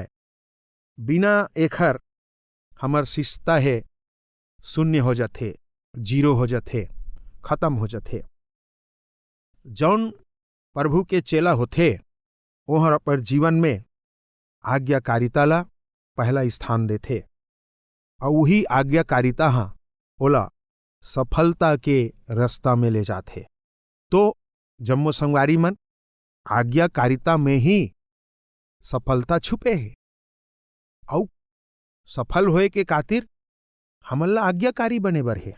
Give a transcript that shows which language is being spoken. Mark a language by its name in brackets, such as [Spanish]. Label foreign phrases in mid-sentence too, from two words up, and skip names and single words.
[Chhattisgarhi] बिना एखर हमर शिष्यता है शून्य हो जाते, जीरो हो जाते, खत्म हो जाते। जौन प्रभु के चेला होते ओहर अपन जीवन में आज्ञाकारिता ला पहला स्थान देते। और वही आज्ञाकारिता हाँ ओला सफलता के रास्ता में ले जाते। तो जम्मो संगवारी मन आज्ञाकारिता में ही सफलता छुपे है। और सफल होए के खातिर हमन ला आज्ञाकारी बने बर है।